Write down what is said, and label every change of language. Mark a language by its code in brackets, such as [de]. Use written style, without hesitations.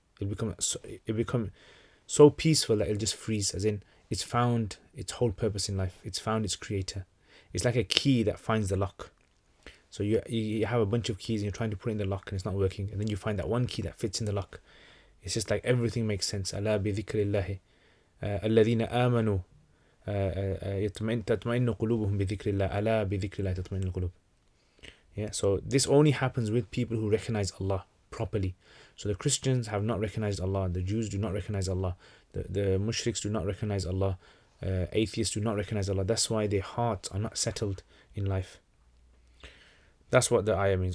[en] It'll become so peaceful that it'll just freeze, as in it's found its whole purpose in life. It's found its creator. It's like a key that finds the lock. So you have a bunch of keys and you're trying to put in the lock and it's not working, and then you find that one key that fits in the lock. It's just like everything makes sense. [ar] Ala bi dhikrillahi alladhina amanu تطمئن قلوبهم بذكر الله ألا بذكر الله تطمئن القلوب. [en] Yeah, so this only happens with people who recognize Allah properly. So the Christians have not recognized Allah, the Jews do not recognize Allah, the mushriks do not recognize Allah, atheists do not recognize Allah. That's why their hearts are not settled in life. That's what the ayah means.